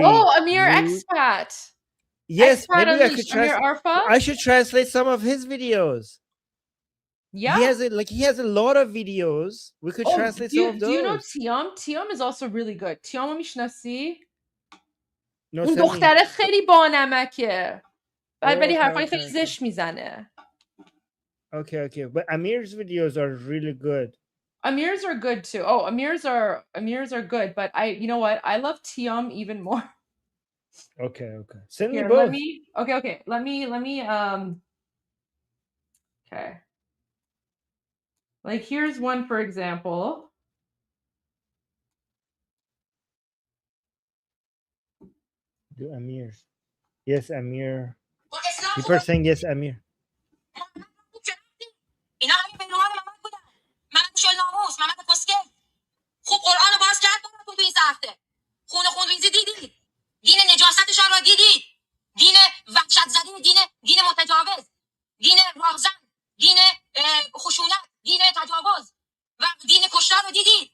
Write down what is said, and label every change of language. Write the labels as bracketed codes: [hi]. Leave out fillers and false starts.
[en] Oh, Amir Expat. Yes, Expat maybe I could translate. Arfa? I should translate some of his videos. Yeah, he has a lot of videos. We could translate some of those. Do you know Tiam? Tiam is also really good. Tiam [fa] میشناسی؟ [en] No, [fa] اون دختره خیلی بانمکه. ولی حرفای خیلی زشت میزنه. [en] Okay. But Amir's videos are really good. Amir's are good too. Oh, Amir's are good, but you know what? I love Tiam even more. Okay. Send me both. Okay. Let me okay. Like here's one for example. Do Amir. Yes, Amir. People are saying yes, Amir. [fa] اینا همین پیروان محمد بودن. محمد شلناموس، محمد کسکل. خوب قرآن رو باز کرد براتون تو این هفته. خونریزی دیدید. دین نجاستشان را دیدید. دین وحشت زدی، دین متجاوز، دین راهزن، دین خشونت، دین تجاوز و دین کشتار رو دیدید.